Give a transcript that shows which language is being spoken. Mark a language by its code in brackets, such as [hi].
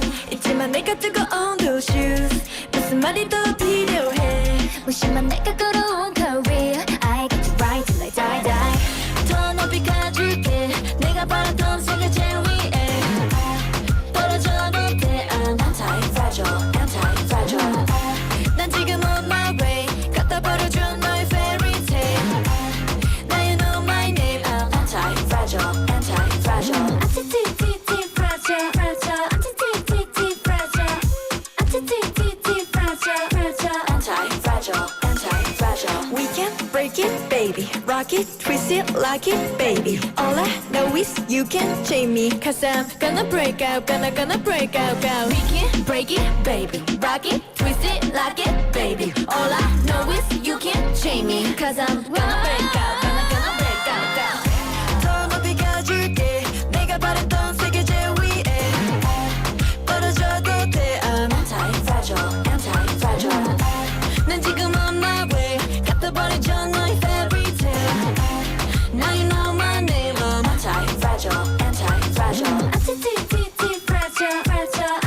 [ko] 있지만 내가 뜨거운 [en] those shoes, [ko] 무슨 말이 더 필요해? 무심한 내가 걸어온 [en] career, I get to ride till I die, die. [ko] 더 높이 가줄게, 내가 바랐던 세계 제일 위에. 떨어져도 돼, [en] I'm anti-fragile, anti-fragile. [ko] 난 지금 [en] on my way, [ko] 갖다 버려줘 너의 [en] fairy tale. Now you know my name, I'm anti-fragile, anti-fragile. Anti-T-T-T fragile, fragile, anti-T-T-T fragile, anti-T-T-T fragile, fragile, anti-fragile, anti-fragile. We can break it, baby, rock it, twist it, lock it, baby. All I know is you can't chain me, 'cause I'm gonna break out, gonna break out, go. We can break it, baby, rock it, twist it, lock it, baby. All I know is you can't chain me, 'cause I'm gonna break out, gonna break out, go. [ko] 더 높이 가줄게, 내가 바랬던 세계 제일 위에. 떨어져도 돼, [en] I'm anti-fragile, anti-fragile. [ko] 난 지금 [en] on my way, [ko] 갖다 버리죠 너의 [en] fairy tale. Now you know my name, I'm anti-fragile, anti-fragile. Anti-T-T-T fragile, fragile.